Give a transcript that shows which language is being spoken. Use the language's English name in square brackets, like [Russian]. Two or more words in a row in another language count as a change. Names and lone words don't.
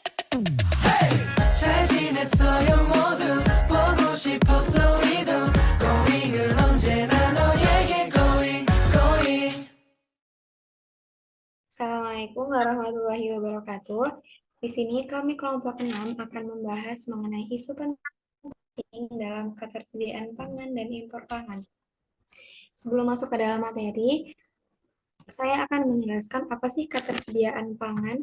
[Korean] 잘 지냈어요 모두 보고 싶었어 이도 고잉은 언제나 너에게 [English] going going. [Arabic] السلام عليكم ورحمة الله وبركاته. [Indonesian] Di sini kami kelompok 6 akan membahas mengenai isu penting dalam ketersediaan pangan dan impor pangan. Sebelum masuk ke dalam materi, saya akan menjelaskan apa sih ketersediaan pangan.